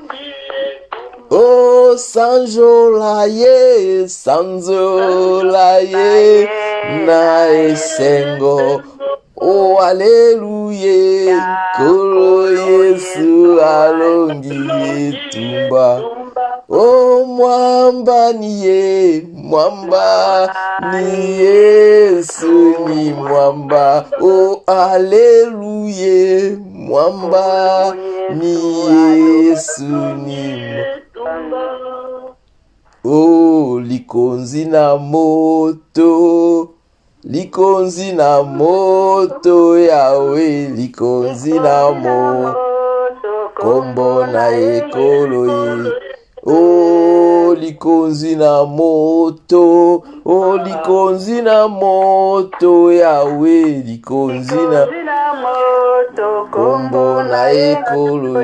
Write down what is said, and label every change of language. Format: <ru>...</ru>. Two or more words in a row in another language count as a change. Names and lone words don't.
<ln>Oh sanjolaye, sanjolaye na esengo. Oh Alléluia, Kolo Yesu alongi etumba.</ln> <sw>Oh mwamba niye, mwamba ni Yesu ni mwamba. Oh Alléluia, mwamba ni Yesu ni mwamba.</sw> <ln>Oh likonzi na moto. Likonzi na moto Yahweh, likonzi na moto, kombo na ekolo. Oh, likonzi na moto, oh, likonzi na moto Yahweh, likonzi na moto, kombo na ekolo.</ln>